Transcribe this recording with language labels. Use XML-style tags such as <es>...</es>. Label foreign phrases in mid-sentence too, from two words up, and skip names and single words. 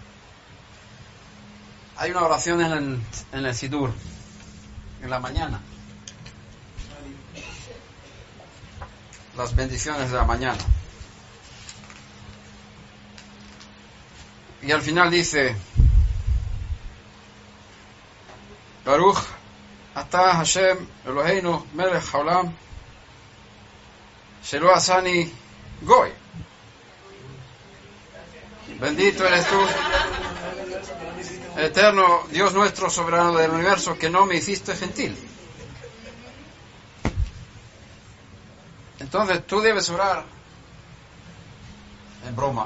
<es>Hay una oración en el Sidur, en la mañana. Las bendiciones de la mañana. Y al final dice,</es> <he>ברוך אתה השם אלוהינו מלך העולם שלא עשני גוי.</he> <es>Bendito eres tú, eterno Dios nuestro, soberano del universo, que no me hiciste gentil. Entonces tú debes orar en broma.</es>